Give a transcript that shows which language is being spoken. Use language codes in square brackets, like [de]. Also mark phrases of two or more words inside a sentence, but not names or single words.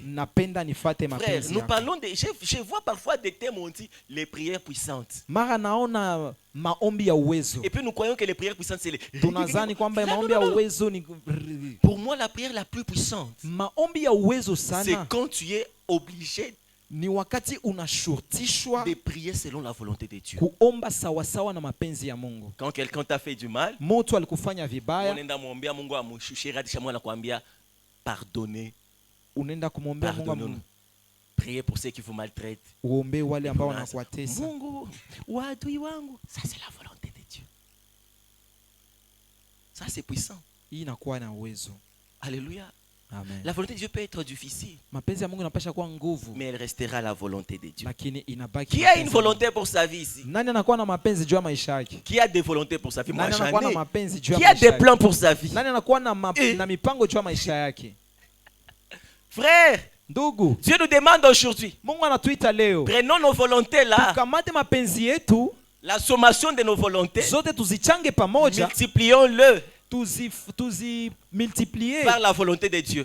[fr] Frère, nous parlons de... Je vois parfois des thèmes où on dit les prières puissantes. Et puis nous croyons que les prières puissantes c'est les... Pour moi la prière la plus puissante, c'est quand tu es obligé [sw] ni wakati unashurtishwa [fr] de prier selon la volonté de Dieu. [sw] Kuomba sawa sawa na mapenzi ya Mungu. [fr] Quand quelqu'un t'a fait du mal, [sw] mtu alikufanya vibaya, unaenda kumwambia Mungu amshushie hadi shamwa na kuambia pardonner. Unaenda kumwambia Mungu [fr] prier pour ceux qui vous maltraitent. [sw] Uombe wale ambao wanakuatesa. Mungu, wadui wangu. [fr] Ça c'est la volonté de Dieu. Ça c'est puissant. [sw] Hii inakuwa na uwezo. [fr] Alléluia. Amen. La volonté de Dieu peut être difficile, mais elle restera la volonté de Dieu. Qui a une volonté pour sa vie ici? Qui a des volontés pour sa vie? Moi, qui a des plans pour sa vie? Frère, Dieu nous demande aujourd'hui, prenons nos volontés là, la sommation de nos volontés, multiplions-le par la volonté de Dieu.